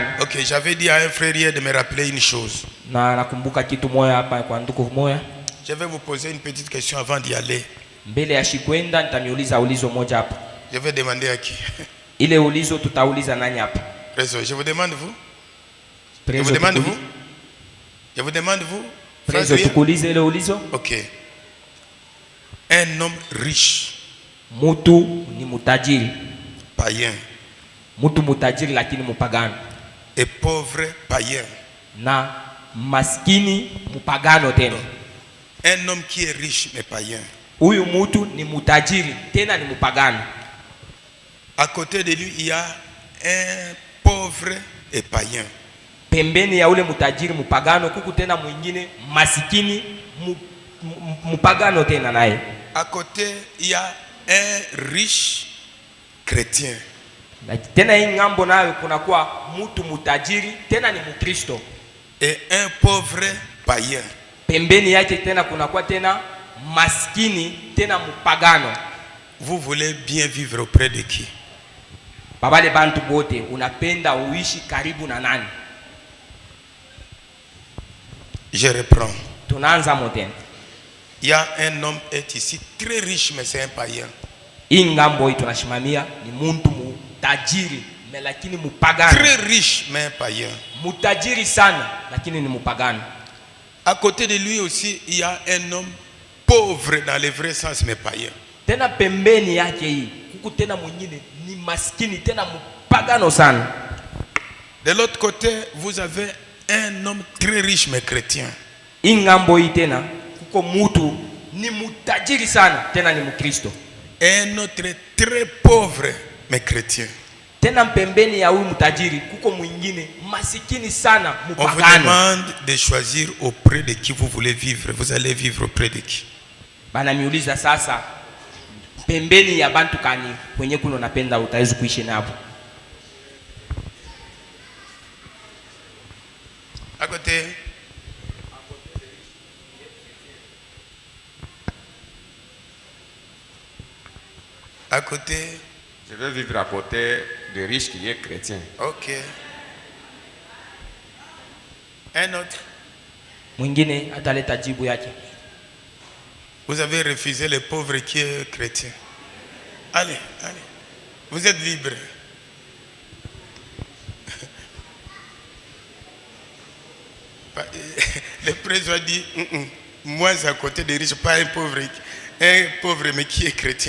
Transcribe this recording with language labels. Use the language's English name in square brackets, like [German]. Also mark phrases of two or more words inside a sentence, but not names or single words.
[French] Ok, j'avais dit à un frère hier de me rappeler une chose. [Swahili] Na nakumbuka kitu moja hapa kwa ndugu moja. [French] Je vais vous poser une petite question avant d'y aller. [Swahili] Mbele ya shikwenda nitamiuliza ulizo moja hapa. [French] Je vais demander à qui? [Swahili] Ile ulizo tutauliza nani hapa? [French] Preso, je vous demande vous. Je Prezo vous demande [Swahili] tukuli- [French] vous. Je vous demande vous. Prezo Frère Douye? [Swahili] tukulize ile ulizo. [French] Ok. Un homme riche, [Swahili] Mutu ni mutajiri. [French] païen, [Swahili] Mutu mutajiri lakini mupagano. [French] et pauvre, païen. [Swahili] Na maskini mupagano tena. [French] Un homme qui est riche mais païen. [Swahili] Huyu mutu ni mutajiri tena ni mupagano. [French] À côté de lui, il y a un pauvre et païen. [Swahili] Pembeni ya ule mutajiri mupagano kuku tena mwingine masikini mupagano tena naye. [French] À côté, il y a un riche chrétien. [Swahili] Na tena hii ngambo nayo kunakuwa mutu mutajiri tena ni Mkristo. [French] Et un pauvre païen. [Swahili] Pembeni yake tena kunakuwa tena maskini tena mupagano. [French] Vous voulez bien vivre auprès de qui? [Swahili] Babale bantu bote unapenda uishi karibu na nani? [French] Je reprends. [Swahili] Tunaanza motena. [French] Il y a un homme est ici très riche mais c'est un païen. [Swahili] Hii ngambo hii tunashimamia ni muntu mutajiri lakini mupagano. [French] Très riche mais un païen. [Swahili] Mutajiri sana lakini ni mupagano. [French] À côté de lui aussi, il y a un homme pauvre dans le vrai sens mais païen. [Swahili] Tena pembeni yake hii kuku tena mwingine ni maskini tena mupagano sana. [French] De l'autre côté, vous avez un homme très riche mais chrétien. [Swahili] Hii ngambo hii tena kuko mutu ni mutajiri sana tena ni Mkristo. [French] Et un autre très pauvre mais chrétien. [Swahili] Tena pembeni ya huyu mtajiri kuko mwingine masikini sana [French] On vous [Swahili] mupagano. [French] demande de choisir auprès de qui vous voulez vivre. Vous allez vivre auprès de qui? [Swahili] Bana miuliza sasa, pembeni ya bantu kani kwenye kuno napenda utaweza kuishi nabo? [French] À côté. À côté. Je veux vivre à côté de riches qui est chrétien. Ok. Un autre. [Swahili] Mwingine ataleta jibu yake. [French] Vous avez refusé le pauvre qui est chrétien. Allez, allez. Vous êtes libre. Le président dit, moi à côté des riches, pas un pauvre mais qui est chrétien.